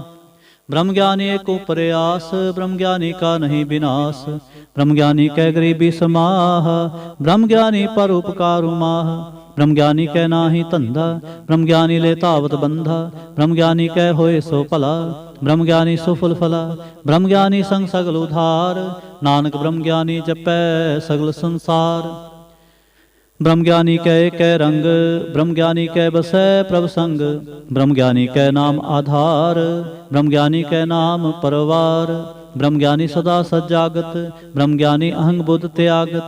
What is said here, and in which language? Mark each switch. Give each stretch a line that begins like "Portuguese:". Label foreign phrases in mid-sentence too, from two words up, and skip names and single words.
Braj: ब्रह्म ज्ञानी को प्रयास ब्रह्म ज्ञानी का नहीं विनाश। ब्रह्म ज्ञानी कै गरीबी समाह ब्रह्म ज्ञानी पर उपकार माह। ब्रह्म ज्ञानी कै नाही धंधा ब्रह्म ज्ञानी ले तावत बंधा। ब्रह्म ज्ञानी कै होए सो भला ब्रह्म ज्ञानी सुफल फला। ब्रह्म ज्ञानी संग सगल उधार नानक ब्रह्म ज्ञानी जपै सगल संसार। ब्रह्म ज्ञानी कै कै रंग ब्रह्म ज्ञानी कै बसै प्रभ संग। ब्रह्म ज्ञानी कै नाम आधार ब्रह्म ज्ञानी कै नाम परवार। ब्रह्म ज्ञानी सदा सजागत ब्रह्म ज्ञानी अहंग बुद्ध त्यागत।